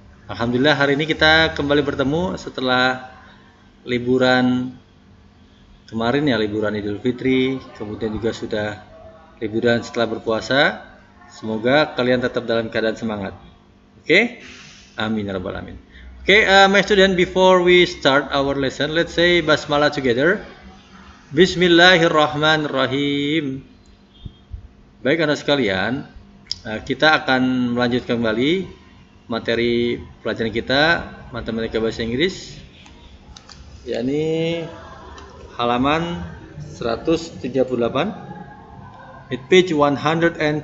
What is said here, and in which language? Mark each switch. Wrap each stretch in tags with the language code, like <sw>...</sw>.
<id>Alhamdulillah hari ini kita kembali bertemu setelah liburan kemarin ya, liburan Idul Fitri, kemudian juga sudah liburan setelah berpuasa. Semoga kalian tetap dalam keadaan semangat. Oke?</id> <ar>Amin ya rabbal alamin.</ar> <id>Oke,</id> <en>my student, before we start our lesson, let's say basmalah together.</en> <ar>Bismillahirrahmanirrahim.</ar> <id>Baik anak sekalian, kita akan melanjutkan kembali materi pelajaran kita matematika bahasa Inggris, yakni halaman 138</id> <en>at page 138.</en>